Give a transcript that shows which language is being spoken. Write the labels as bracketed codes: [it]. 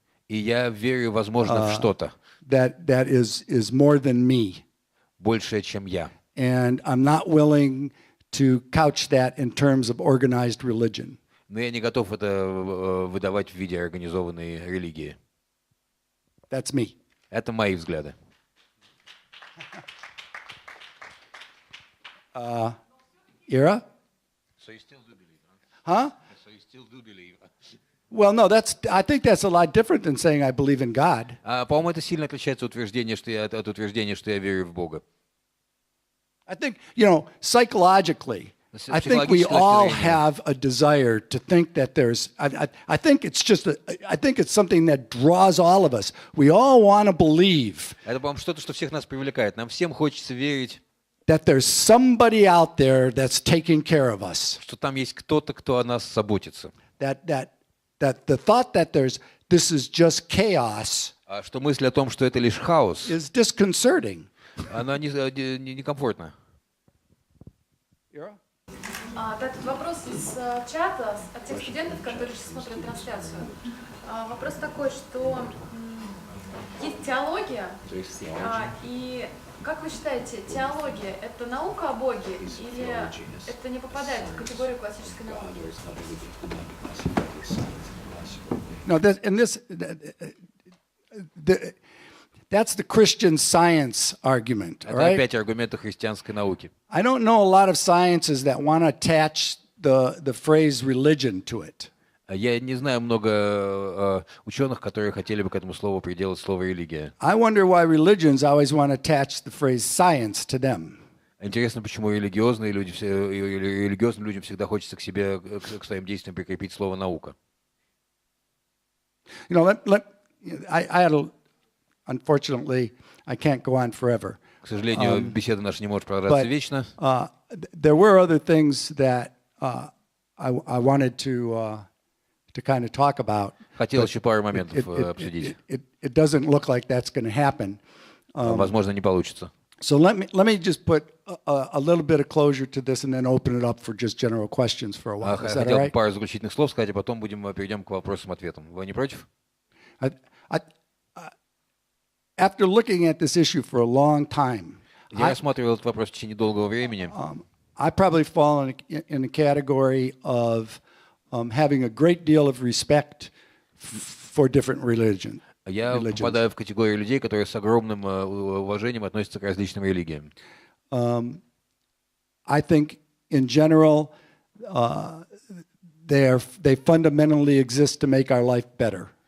[ru] И я верю, возможно, в что-то [en] that is more than me. [ru] большее, чем я. [en] And I'm not willing to couch that in terms of organized religion. [ru] Но я не готов это выдавать в виде организованной религии. [en] That's me. [ru] Это мои взгляды. [en] Ira? So you still do believe, Huh? So you still do believe. Well, no, I think that's a lot different than saying I believe in God. [ru] По-моему, это сильно отличается от утверждения, что я верю в Бога. [en] I think, psychologically, I think we all have a desire to think that there's, I think it's I think it's something that draws all of us. We all want to believe [ru] Это, по-моему, что-то, что всех нас привлекает. Нам всем хочется верить, [en] that there's somebody out there that's taking care of us. [ru] что там есть кто-то, кто о нас заботится. [en] That the thought that this is just chaos [ru] Что мысль о том, что это лишь хаос, [en] is disconcerting. [ru] она некомфортна. Этот вопрос из чата от тех студентов, которые сейчас смотрят трансляцию. Вопрос такой, что есть теология, и как вы считаете, теология – это наука о Боге или это не попадает в категорию классической науки? [en] No, that's the Christian science argument, all [ru] Это [en] right? [ru] опять аргументы христианской науки. [en] I don't know a lot of sciences that want to attach the phrase religion to it. [ru] Я не знаю много ученых, которые хотели бы к этому слову приделать слово «религия». [en] I wonder why religions always want to attach the phrase science to them. [ru] Интересно, почему религиозным людям всегда хочется к себе, к своим действиям прикрепить слово «наука». [en] You know, I had a, unfortunately, I can't go on forever. [ru] К сожалению, беседа наша не может продолжаться [en] But [ru] вечно. [en] there were other things that I wanted to kind of talk about. [ru] Хотел еще пару моментов обсудить. [en] It doesn't look like that's going to happen. [ru] Возможно, не получится. [en] So let me just put a little bit of closure to this and then open it up for just general questions for a while. Is that all [ru] Хотел [en] right? [ru] пару заключительных слов сказать, а потом перейдем к вопросам-ответам. Вы не против? [en] After looking at this issue for a long time, [ru] Я рассматривал этот вопрос в течение долгого времени. [en] I probably fall in the category of having a great deal of respect for different religions. [ru] Я попадаю в категорию людей, которые с огромным уважением относятся к различным религиям. [en] I think, in general, they fundamentally exist to make our life better.